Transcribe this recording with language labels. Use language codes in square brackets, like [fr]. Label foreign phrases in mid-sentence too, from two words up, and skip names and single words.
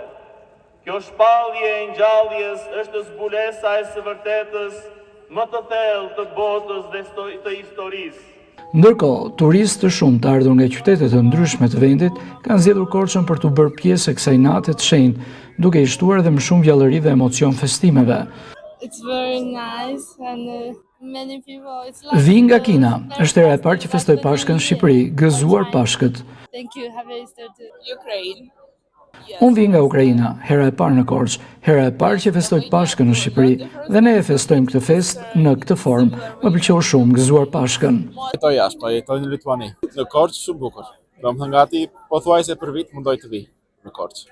[sq] Kjo shpallje e ngjalljes është zbulesa e së vërtetës më të thellë të botës dhe të historisë. Ndërkohë, turistë të shumë të ardhur nga qytete të ndryshme të vendit kanë zgjedhur Korçën për të bërë pjesë e kësaj nate të shenjtë, duke i shtuar edhe më shumë gjallëri dhe emocion festimeve. [en] It's very nice and many people. It's like [sq] Vi nga Kina, është hera e parë që festoj Pashkën në Shqipëri, gëzuar Pashkët. [en] Thank you. Happy Easter to Ukraine. [sq] Unë vi nga Ukraina, hera e parë në Korçë, hera e parë që festoj Pashkën në Shqipëri, dhe ne e festojmë këtë fest në këtë formë. Më pëlqeu shumë, gëzuar Pashkën. Jetoj jashtë, po jetoj në Lituani. Në Korçë shumë bukur. Domethënë gati pothuajse për vit mundoj të vi në Korçë.